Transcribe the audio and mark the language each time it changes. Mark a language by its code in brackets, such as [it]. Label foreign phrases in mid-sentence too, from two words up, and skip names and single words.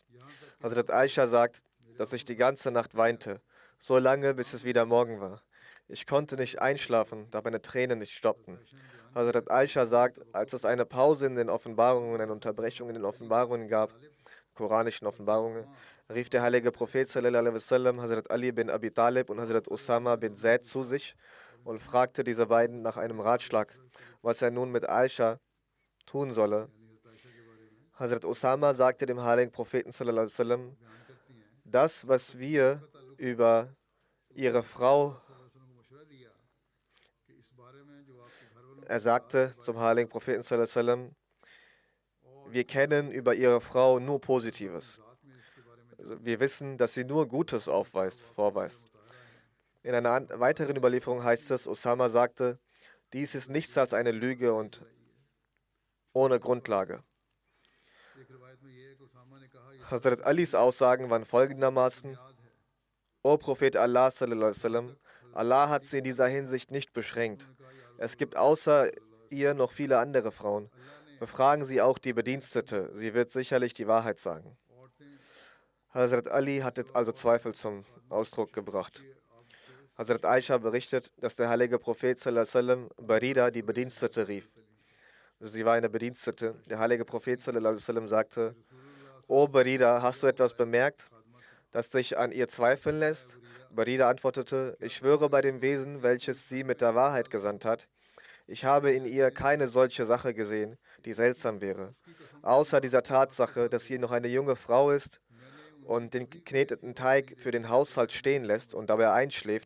[de] Hazrat Aisha sagt, dass ich die ganze Nacht weinte, so lange, bis es wieder Morgen war. Ich konnte nicht einschlafen, da meine Tränen nicht stoppten. Hazrat Aisha sagt, als es eine Pause in den Offenbarungen, eine Unterbrechung in den Offenbarungen gab, koranischen Offenbarungen, rief der heilige Prophet [ar] صلى الله عليه وسلم [de] Hazrat Ali bin Abi Talib und Hazrat Usama bin Zaid zu sich und fragte diese beiden nach einem Ratschlag, was er nun mit Aisha tun solle. Hazrat Usama sagte dem heiligen Propheten [ar] صلى الله عليه وسلم, [de] das, was wir über ihre Frau, er sagte zum heiligen Propheten [ar] صلى الله عليه وسلم, [de] wir kennen über ihre Frau nur Positives. Also wir wissen, dass sie nur Gutes vorweist. In einer weiteren Überlieferung heißt es, Osama sagte, dies ist nichts als eine Lüge und ohne Grundlage. Hazrat Alis Aussagen waren folgendermaßen, O Prophet Allah [ar] صلى الله عليه وسلم, [de] Allah hat sie in dieser Hinsicht nicht beschränkt. Es gibt außer ihr noch viele andere Frauen. Befragen Sie auch die Bedienstete, sie wird sicherlich die Wahrheit sagen. Hazrat Ali hatte also Zweifel zum Ausdruck gebracht. Hazrat Aisha berichtet, dass der heilige Prophet [ar] صلى الله عليه وسلم [de] Barira, die Bedienstete, rief. Sie war eine Bedienstete. Der heilige Prophet [ar] صلى الله عليه وسلم [de] sagte: O Barira, hast du etwas bemerkt, das dich an ihr zweifeln lässt? Barira antwortete: Ich schwöre bei dem Wesen, welches sie mit der Wahrheit gesandt hat. Ich habe in ihr keine solche Sache gesehen, die seltsam wäre. Außer dieser Tatsache, dass sie noch eine junge Frau ist und den gekneteten Teig für den Haushalt stehen lässt und dabei einschläft.